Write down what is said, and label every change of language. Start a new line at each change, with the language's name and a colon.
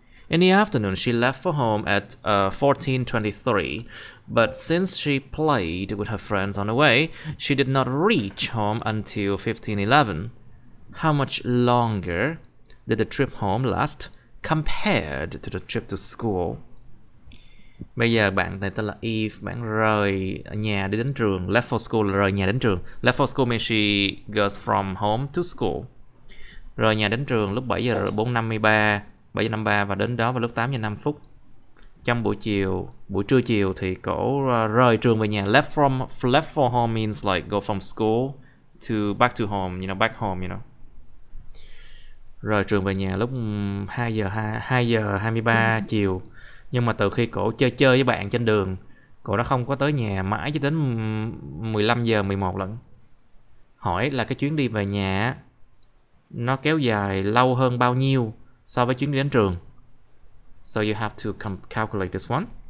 English: In the afternoon, she left for home at 14:23, but since she played with her friends on the way, she did not reach home until 15:11. How much longer did the trip home last compared to the trip to school?
Vietnamese: Bây giờ bạn này tên là Eve, bạn rời nhà đi đến trường.
English: Left for school
Vietnamese: là rời nhà đến trường.
English: Left for school means she goes from home to school.
Vietnamese: Rời nhà đến trường lúc 7 giờ 4:53, 7:53 và đến đó vào lúc 8 giờ 5 phút. Trong buổi trưa chiều thì cổ rời trường về nhà.
English: Left for home means like go from school to back to home, back home,
Vietnamese: Rời trường về nhà lúc 2 giờ 23 chiều. Nhưng mà từ khi cổ chơi với bạn trên đường, cổ đã không có tới nhà mãi cho đến 15 giờ 11 lận. Hỏi là cái chuyến đi về nhà nó kéo dài lâu hơn bao nhiêu so với chuyến đi đến trường.
English: So you have to calculate this one.